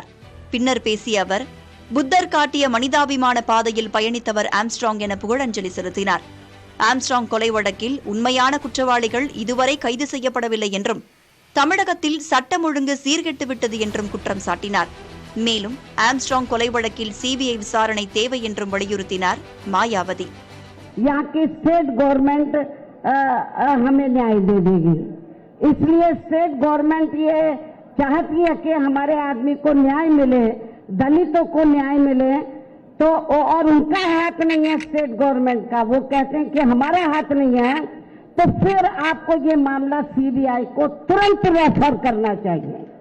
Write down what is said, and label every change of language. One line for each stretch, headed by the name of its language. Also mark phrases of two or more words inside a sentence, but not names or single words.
Tamil: பின்னர் பேசிய அவர், புத்தர் காட்டிய மனிதாபிமான பாதையில் பயணித்தவர் ஆம்ஸ்ட்ராங் என புகழஞ்சலி செலுத்தினார். ஆம்ஸ்ட்ராங் கொலை வழக்கில் உண்மையான குற்றவாளிகள் இதுவரை கைது செய்யப்படவில்லை என்றும் தமிழகத்தில் சட்டம் ஒழுங்கு சீர்கெட்டுவிட்டது என்றும் குற்றம் சாட்டினார். மேலும் ஆம்ஸ்ட்ராங் கொலை வழக்கில் சிபிஐ விசாரணை தேவை என்றும் வலியுறுத்தினார் மாயாவதி.
English: State Government
Hindi: हमें न्याय दे देगी, इसलिए
English: State Government
Hindi: ये चाहती है कि हमारे आदमी को न्याय मिले, दलितों को न्याय मिले, तो और उनका हाथ नहीं है
English: State Government
Hindi: का, वो कहते हैं कि हमारा हाथ नहीं है, तो फिर आपको ये मामला सीबीआई को तुरंत रेफर करना चाहिए।